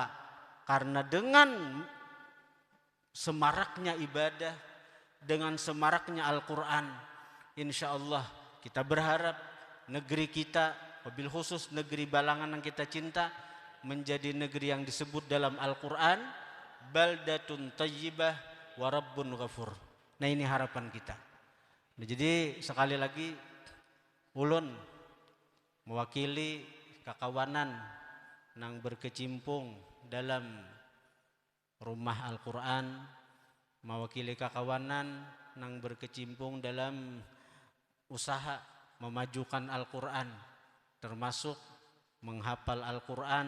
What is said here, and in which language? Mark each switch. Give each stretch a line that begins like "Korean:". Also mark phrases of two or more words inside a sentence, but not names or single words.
Indonesian: Karena dengan semaraknya ibadah, dengan semaraknya Al-Quran,
Arabic: إن شاء الله
Indonesian: kita berharap negeri kita,
Arabic: وبالخصوص
Indonesian: negeri Balangan yang kita cinta, menjadi negeri yang disebut dalam Al-Quran
Arabic: بلدة طيبة ورب غفور.
Indonesian: Nah, ini harapan kita.
Banjar: Nah, jadi sekali lagi ulun mewakili kakawanan nang berkecimpung dalam rumah Al-Quran, mewakili kakawanan nang berkecimpung dalam usaha memajukan Al-Quran, termasuk menghafal Al-Quran.